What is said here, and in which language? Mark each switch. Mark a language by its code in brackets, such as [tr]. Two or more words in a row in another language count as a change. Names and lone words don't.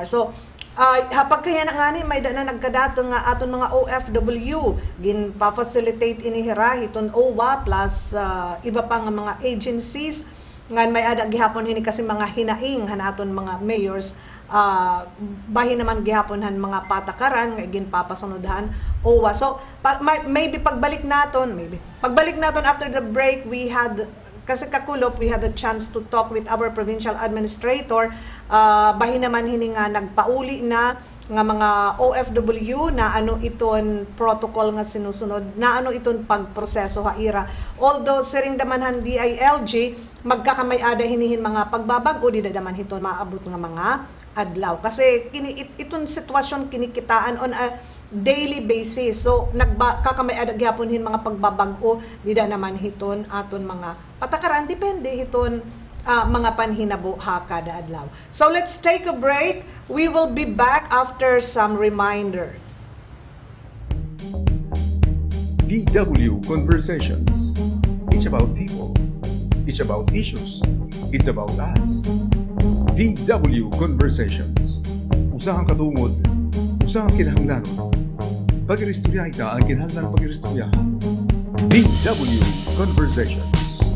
[war] So, hapag kaya na nga ni, may na nagkadato nga aton mga OFW, gin pa-facilitate inihira, hiton OWA, plus iba pa nga mga agencies, nga may ada gihapon hini kasi mga hinaing han aton mga mayors, bahin naman gihapon han mga patakaran, nga gin papasunodhan OWA. [en] So, maybe [war] pagbalik naton [en] after the break, we had [war] kasi kakulop, [en] we had a chance to talk with our provincial administrator. [war] Bahin naman hini nga nagpauli na nga mga OFW na iton protocol nga sinusunod, na iton pagproseso haira. Although siring damanhan DILG, magkakamay-ada hinihin mga pagbabago, di daman hiton maabot nga mga adlaw. Kasi iton sitwasyon kinikitaan [en] on a daily basis. [war] So nagkakamay-ada gyapon hin mga pagbabago, di naman hiton aton mga patakaran, depende hiton mga panhinabo ha kada adlaw. [en] So let's take a break. We will be back after some reminders. VW Conversations. It's about people. It's about issues. It's about us. VW Conversations. [war] Usahang katungod. Usahang kinahanglanon. Pag-iristorya ita ang kinahanglan pag-iristoryahan. [en] VW Conversations.